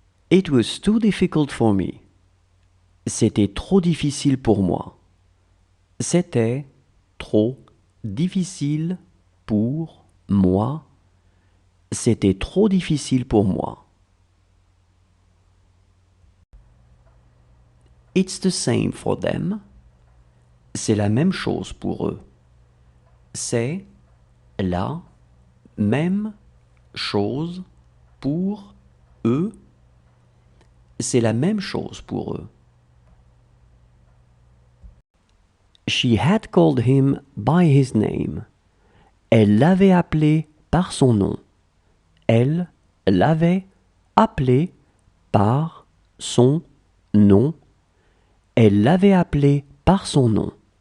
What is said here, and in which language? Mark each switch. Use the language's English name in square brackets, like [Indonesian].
[English] It was too difficult for me. [French] C'était trop difficile pour moi. C'était trop difficile pour moi. C'était trop difficile pour moi. [English] It's the same for them. [French] C'est la même chose pour eux. C'est la même chose pour eux. C'est la même chose pour eux. [English] She had called him by his name. [French] Elle l'avait appelé par son nom. Elle l'avait appelé par son nom. Elle l'avait appelé par son nom.